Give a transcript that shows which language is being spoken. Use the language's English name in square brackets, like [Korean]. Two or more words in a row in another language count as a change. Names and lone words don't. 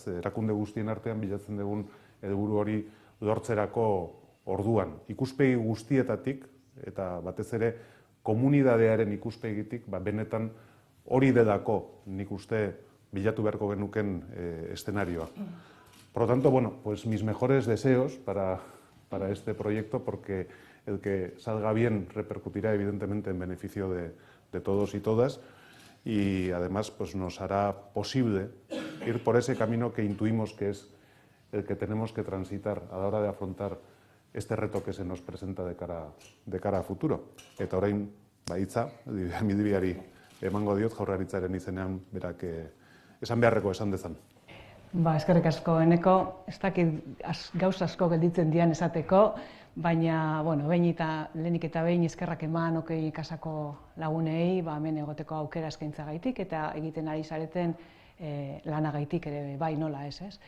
[Basque] Erakunde guztien artean bilatzen dugun helburu hori lortzerako orduan. Ikuspegi guztietatik, eta batez ere komunidadearen ikuspegitik, benetan hori delako nik uste bilatu beharko genuken eszenarioa. [Spanish] Por lo tanto, bueno, pues mis mejores deseos para este proyecto, porque el que salga bien repercutirá evidentemente en beneficio de todos y todas, y además pues nos hará posible ir por ese camino que intuimos que es el que tenemos que transitar a la hora de afrontar este reto que se nos presenta de cara a futuro. [Basque] Eta orain, hitza, Midbiari emango diot Jaurlaritzaren izenean, berak esan beharreko esan dezan. Eskerrik asko, Eneko, ez dakit gauza asko gelditzen dian esateko, baina, lehenik eta behin eskerrak eman Okei kasako lagunei, hemen egoteko aukera eskaintzagaitik eta egiten ari zareten lanagaitik ere bai nola ez.